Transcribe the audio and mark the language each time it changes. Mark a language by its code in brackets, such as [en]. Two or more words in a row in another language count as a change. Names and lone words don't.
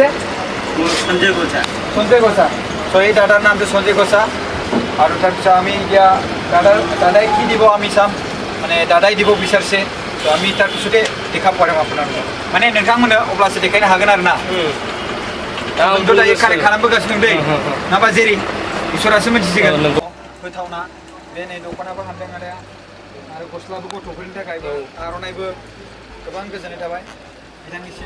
[as] संजय गोसा so এই দাদার নাম তো সঞ্জয় গোসা আৰু তাৰপিছত আমি এতিয়া দাদাই কি দিব আমি চাম মানে দাদাই দিব বিচাৰিছে তো আমি তাৰপিছতে দেখাব পাৰিম আপোনালোকক মানে [brx] नोंथांमोननो अब्लासो देखायनो हागोन आरोना आंथ' दायो कालेक्ट खालामबोगासिनो दं दै नाबा जेरै इसोरासो मिथिसिगोन होथावना बे नै दख'नाबो हानदों आरो गस्लाबो गथ'फोरनि थाखायबो आर'नाइबो गोबां गोजोननाय थाबाय बिथांनिसिम